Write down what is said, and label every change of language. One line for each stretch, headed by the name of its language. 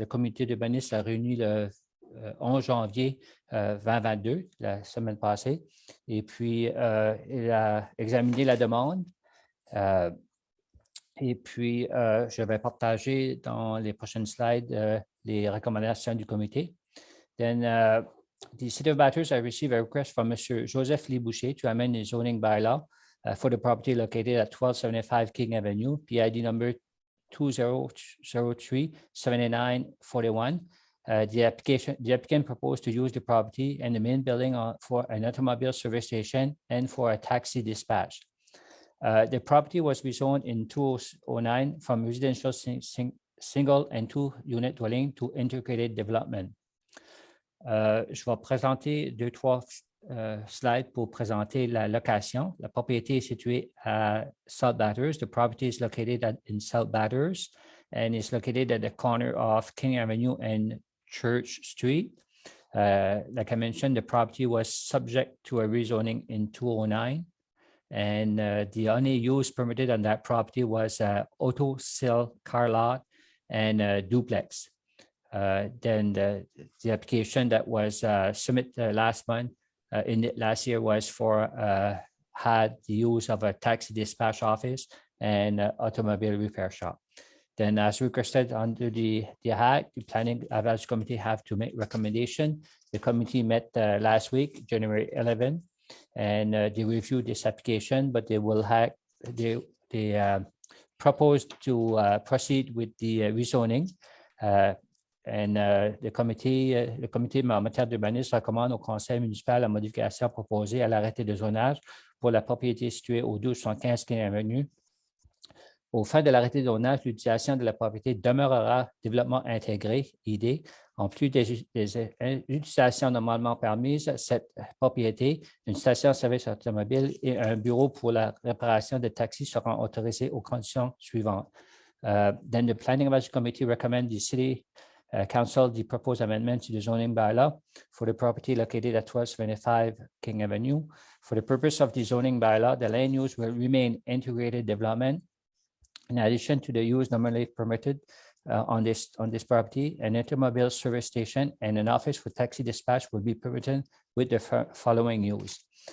French: Le comité d'urbanisme a réuni le 11 janvier 2022, la semaine passée, et puis il a examiné la demande. Et puis, je vais partager dans les prochaines slides les recommandations du comité.
English: Then, the City of Bathurst, I received a request from Mr. Joseph Lee Boucher to amend the zoning bylaw for the property located at 1275 King Avenue, PID number 2003-7941. The applicant proposed to use the property and the main building for an automobile service station and for a taxi dispatch. The property was rezoned in 2009 from residential single and two-unit dwelling to integrated development.
French: Je vais présenter trois slides pour présenter la location. La propriété est située à South Bathurst.
English: The property is located in South Bathurst and is located at the corner of King Avenue and Church Street. Like I mentioned, the property was subject to a rezoning in 2009. And the only use permitted on that property was auto sale car lot and duplex. Then the application that was submitted last year was for had the use of a taxi dispatch office and automobile repair shop. Then, as requested under the Act, the Planning Advisory Committee have to make recommendation. The committee met last week, January 11, and they reviewed this application, but they will have they proposed to proceed with the rezoning.
French: Le comité en matière d'urbanisme recommande au Conseil municipal la modification proposée à l'arrêté de zonage pour la propriété située au 1215 King Avenue. Au fin de l'arrêté de zonage, l'utilisation de la propriété demeurera développement intégré, ID. En plus des utilisations normalement permises, cette propriété, une station-service automobile et un bureau pour la réparation de taxis seront autorisés aux conditions suivantes.
English: Then the Planning Advisory Committee recommends the City Council the proposed amendment to the zoning bylaw for the property located at 1275 King Avenue. For the purpose of the zoning bylaw, the land use will remain integrated development. In addition to the use normally permitted on this property, an automobile service station and an office for taxi dispatch will be permitted with the following use.